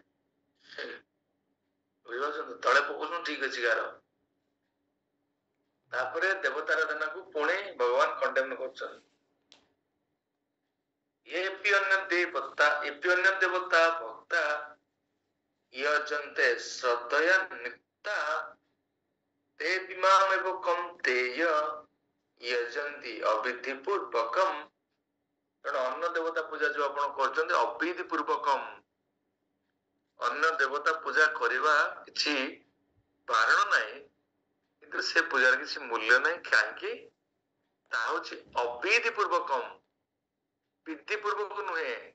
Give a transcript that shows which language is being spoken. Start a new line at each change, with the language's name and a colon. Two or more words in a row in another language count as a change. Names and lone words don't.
Odia: ବୁଝିପାରୁଛନ୍ତି? ତଳେ ପକଉଛନ୍ତି ଠିକ ଅଛି ଗାର। ତାପରେ ଦେବତାରାଧନାକୁ ପୁଣି ଭଗବାନ କଣ୍ଡେମ୍ନ କରୁଛନ୍ତି।
Sanskrit: ଏପି ଅନ୍ୟ ଦେବତା ଭକ୍ତା ୟଜନ୍ତେ ଶ୍ରଦ୍ଧୟା ନିତ୍ତା ते विमामेव कौन्तेय यजन्ति अविधि पूर्वकम।
Odia: ତେଣୁ ଅନ୍ୟ ଦେବତା ପୂଜା ଯୋଉ ଆପଣ କରୁଛନ୍ତି
Sanskrit: ଅବିଧି ପୂର୍ବକମ,
Odia: ଅନ୍ୟ ଦେବତା ପୂଜା କରିବା କିଛି ବାରଣ ନାହିଁ, କିନ୍ତୁ ସେ ପୂଜାର କିଛି ମୂଲ୍ୟ ନାହିଁ। କାହିଁକି? ତାହା ହଉଛି
Sanskrit: ଅବିଧି ପୂର୍ବକମ,
Odia: ବିଧି ପୂର୍ବକ ନୁହେଁ।